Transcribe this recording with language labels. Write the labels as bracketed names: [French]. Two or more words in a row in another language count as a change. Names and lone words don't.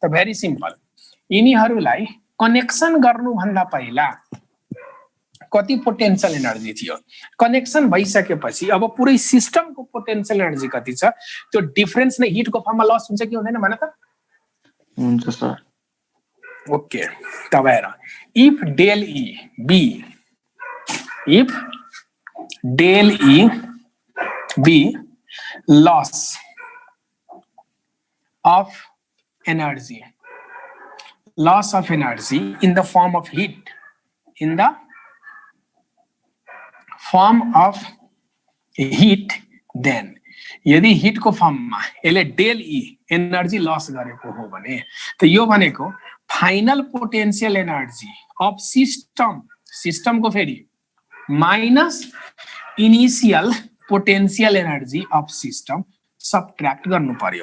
[English] very simple, [Nepali] यिनीहरूलाई कनेक्सन गर्नुभन्दा पहिला कति [English] potential energy [Nepali] थियो, कनेक्सन भइसकेपछि अब पुरै सिस्टमको [English] potential energy [Nepali] कति छ, त्यो डिफरेन्स नै हिटको फर्ममा लस हुन्छ कि हुँदैन भन त? हुन्छ सर। [English] ओके, [Nepali] तब हेर, [English] if del E B, if del E B loss of energy, loss of energy in the form of heat, in the form of heat, then [Nepali] यदि हिट को फर्म में यसले [English] del E energy loss [Nepali] गरेको हो भने त यो भनेको [English] final potential energy of system, system [Nepali] को फेरि [English] minus initial potential energy of system subtract [Nepali] गर्नु पर्यो।